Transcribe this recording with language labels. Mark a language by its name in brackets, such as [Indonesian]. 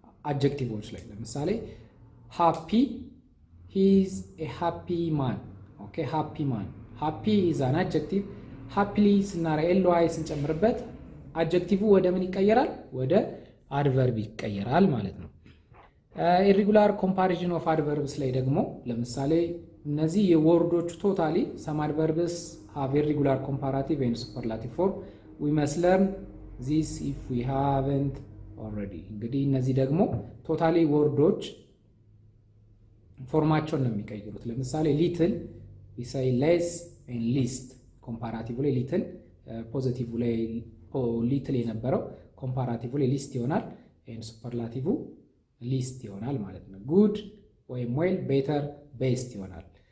[Amharic] አድጀክቲቮች ላይ። ለምሳሌ happy, [English] he is a happy man. ኦኬ happy man, happy is an adjective. [Amharic] happily ስናረ ly ስንጨምርበት አድጀክቲቭ ወደ ምን ይቀየራል? ወደ አድቨርብ ይቀየራል ማለት ነው። ኢሬጉላር ኮምፓሪዥን ኦፍ አድቨርብስ ላይ ደግሞ ለምሳሌ እነዚህ የወርዶቹ ቶታሊ [English] some adverbs have irregular comparative and superlative form. we must learn this if we haven't already. [Amharic] እንግዲህ እነዚህ ደግሞ ቶታሊ ወርዶች ፎርማቸውን ነው የሚቀይሩት። ለምሳሌ [English] little we say less and least. [Amharic] ኮምፓራቲቭ ላይ little ፖዚቲቭ ላይ little የነበረው ኮምፓራቲቭ ላይ least ይሆናል and ሱፐርላቲቭ least ይሆናል ማለት ነው። good ወይም well, better, best ይሆናል።